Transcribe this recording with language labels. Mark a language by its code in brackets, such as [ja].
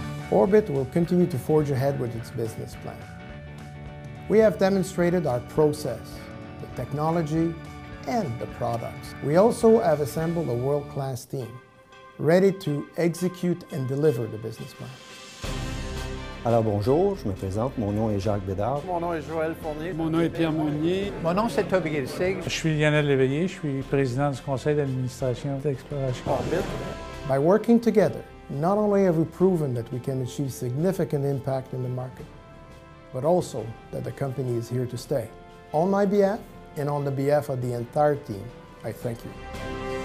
[en] Orbite will continue to forge ahead with its business plan. We have demonstrated our process, the technology, and the products. We also have assembled a world-class team, ready to execute and deliver the business plan. [fr] Alors bonjour, je me présente, mon nom est Jacques Bédard. Mon nom est Joël Fournier. Mon nom est Pierre Monnier. Mon nom c'est Toby Gilsig. Je suis Lionel Léveillé, je suis président du conseil d'administration d'Exploration Orbite. [en] By working together, not only have we proven that we can achieve significant impact in the market, but also that the company is here to stay. On my behalf and on the behalf of the entire team, I thank you.